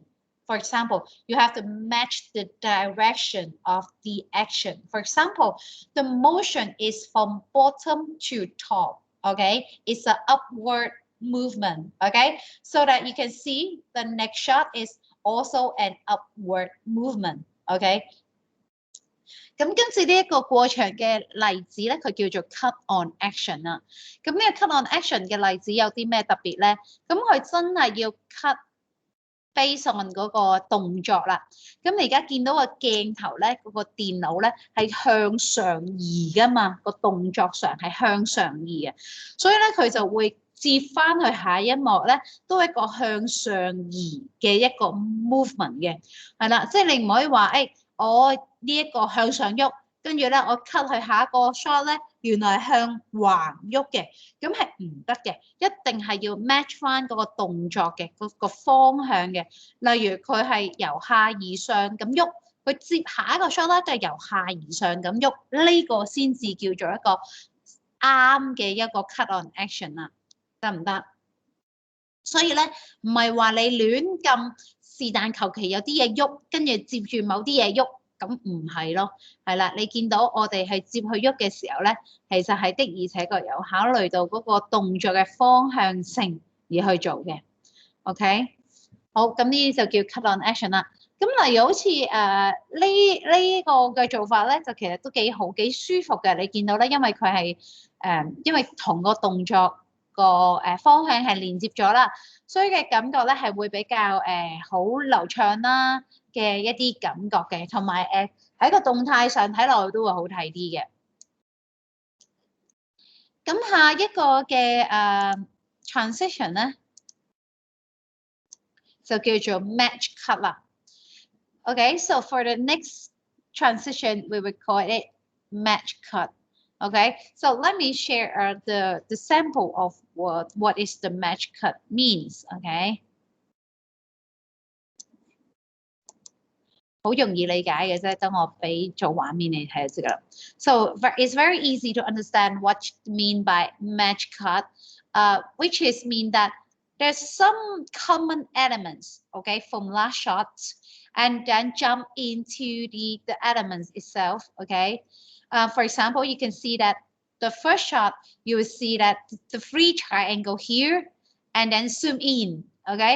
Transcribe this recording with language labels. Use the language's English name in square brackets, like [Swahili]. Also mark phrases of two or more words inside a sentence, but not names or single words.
[English] For example, you have to match the direction of the action. For example, the motion is from bottom to top. Okay, it's an upward movement. Okay, so that you can see the next shot is also an upward movement. [Cantonese] Okay, 咁跟住呢一個過場嘅例子咧，佢叫做 [English] cut on action [Cantonese] 啦。咁呢個 [English] cut on action [Cantonese] 嘅例子有啲咩特別咧？咁佢真係要 [English] cut based on [Cantonese] 嗰個動作啦。咁你而家見到個鏡頭咧，嗰個電腦咧係向上移噶嘛，個動作上係向上移嘅，所以咧佢就會接翻去下一幕咧，都係一個向上移嘅一個 movement 嘅，係啦，即係你唔可以話我呢一個向上喐，跟住咧我 cut 去下一個 shot 咧，原來係向橫喐嘅，咁係唔得嘅，一定係要 match 翻嗰個動作嘅嗰個方向嘅。例如佢係由下而上咁喐，佢接下一個 shot 咧就係由下而上咁喐，呢個先至叫做一個啱嘅一個 [English] cut on action [Cantonese] 啦，得唔得？所以咧唔係話你亂撳。是但求其有啲嘢喐，跟住接住某啲嘢喐， 咁唔係咯，係啦，你見到我哋係接去喐嘅時候咧，其實係的而且確有考慮到嗰個動作嘅方向性而去做嘅。OK， 好，咁呢啲就叫 [English] cut on action [Cantonese] 啦。咁例如好似呢個嘅做法咧，就其實都幾好，幾舒服嘅。你見到咧，因為佢係因為同個動作個方向係連接咗啦，所以嘅感覺咧係會比較好流暢啦嘅一啲感覺嘅，同埋喺個動態上睇落去都會好睇啲嘅。咁下一個嘅transition 咧就叫做 [English] match cut 啦。Okay, so for the next transition, we would call it match cut. Okay, so let me share the sample of what is the match cut means. Okay. [Cantonese] 好容易理解嘅啫，等我俾做畫面你睇就知㗎啦。 [English] So it's very easy to understand what you mean by match cut, which is mean that there's some common elements, okay, from last shot, and then jump into the elements itself, okay. For example, you can see that the first shot, you will see that the free triangle here, and then zoom in, okay.